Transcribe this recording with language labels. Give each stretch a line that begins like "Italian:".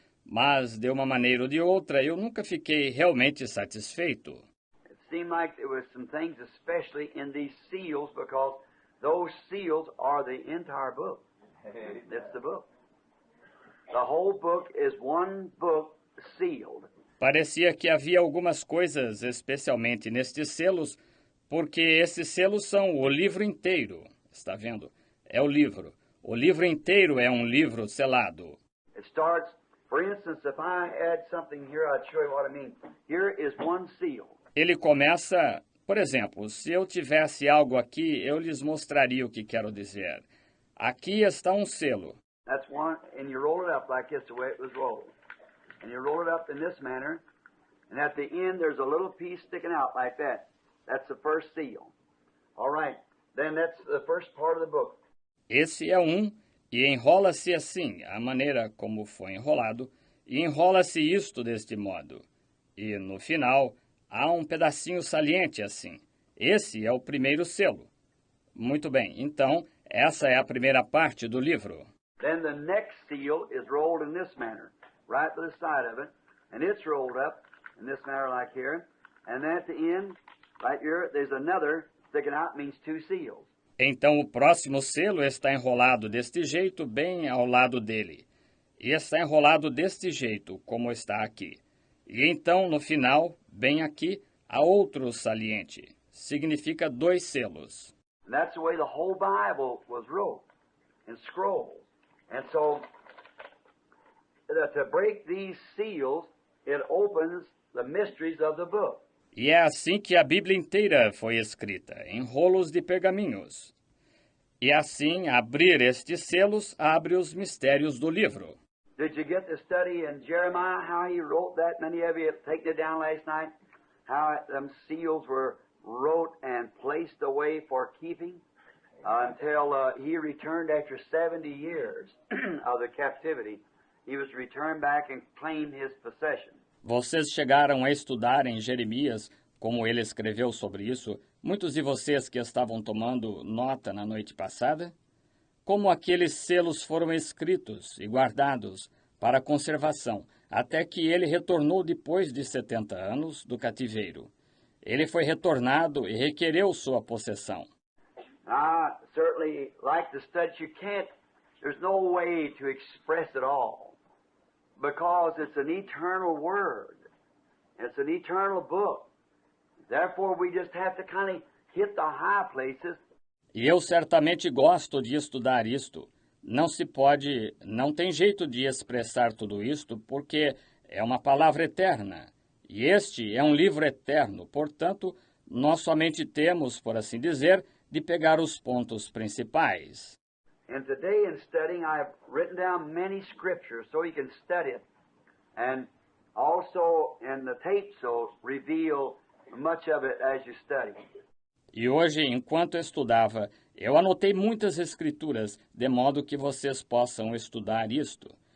Portuguese: Mas, de uma maneira ou de outra, eu nunca fiquei realmente satisfeito.
English: It seemed like there was some things, especially in these seals, because those seals are the entire book. It's the book. The whole book is one book sealed.
Portuguese: Parecia que havia algumas coisas, especialmente nestes selos, porque esses selos são o livro inteiro. Está vendo? É o livro. O livro inteiro é um livro selado.
English: It starts For instance, if I add something here, I'd show you what I mean. Here is one seal.
Portuguese: Ele começa, por exemplo, se eu tivesse algo aqui, eu lhes mostraria o que quero dizer. Aqui está um selo.
English: That's one, and you roll it up like this, the way it was rolled. And you roll it up in this manner, and at the end there's a little piece sticking out like that. That's the first seal. All right, then that's the first part of the book.
Portuguese: Esse é um, e enrola-se assim, a maneira como foi enrolado, e enrola-se isto deste modo. E, no final, há um pedacinho saliente assim. Esse é o primeiro selo. Muito bem, então, essa é a primeira parte do livro.
English: Then the next seal is rolled in this manner, right to the side of it, and it's rolled up in this manner like here, and then at the end, right here, there's another sticking out, means two seals.
Portuguese: Então o próximo selo está enrolado deste jeito, bem ao lado dele. E está enrolado deste jeito, como está aqui. E então, no final, bem aqui, há outro saliente. Significa 2 selos.
English: And that's the way the whole Bible was wrote, in scrolls. And so, to break these seals, it opens the mysteries of the book.
Portuguese: E é assim que a Bíblia inteira foi escrita, em rolos de pergaminhos. E assim, abrir estes selos abre os mistérios do livro.
English: Did you get to study in Jeremiah how he wrote that? Many of you have taken it down last night. How them seals were wrote and placed away for keeping until he returned after 70 years of the captivity. He was returned back and claimed his possession.
Portuguese: Vocês chegaram a estudar em Jeremias, como ele escreveu sobre isso, muitos de vocês que estavam tomando nota na noite passada? Como aqueles selos foram escritos e guardados para conservação, até que ele retornou depois de 70 anos do cativeiro. Ele foi retornado e requereu sua possessão.
English: I certainly like to study. There's no way to express it all, because it's an eternal word. It's an eternal book. Therefore, we just have to kind of hit the high places.
Portuguese: E eu certamente gosto de estudar isto. Não tem jeito de expressar tudo isto, porque é uma palavra eterna. E este é um livro eterno, portanto, nós somente temos, por assim dizer, de pegar os pontos principais.
English: And today in studying, I've written down many scriptures so you can study it. And also in the tape, so reveal much of it as you study.
Portuguese: E hoje, enquanto estudava, eu anotei muitas escrituras, de modo que vocês possam estudar isto.